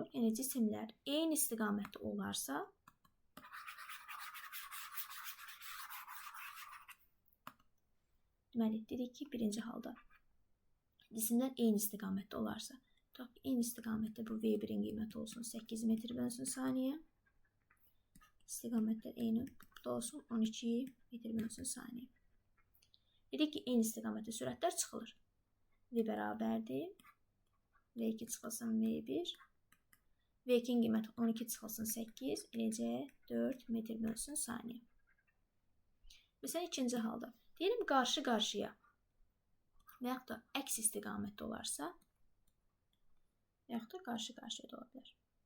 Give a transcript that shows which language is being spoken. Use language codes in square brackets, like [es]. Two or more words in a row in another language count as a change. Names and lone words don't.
[az] Yəni, cisimlər eyni istiqamətdə olarsa, deməli, dedik ki, birinci halda cisimlər eyni istiqamətdə olarsa, eyni istiqamətdə bu V1-in qiyməti olsun 8 metr bölünsün saniyə. İstiqamətlər eyni olsun 12 metr bölünsün saniyə. Dedik ki, eyni istiqamətdə sürətlər çıxılır. V bərabərdir. V2 çıxılsın V1. V2-nin qiyməti 12 çıxılsın 8. Eləcə 4 metr bölünsün saniyə. Məsələn, ikinci halda. Deyəlim, qarşı-qarşıya və yaxud da əks istiqamətdə olarsa, və yaxud da qarşı-qarşıya da ola bilər.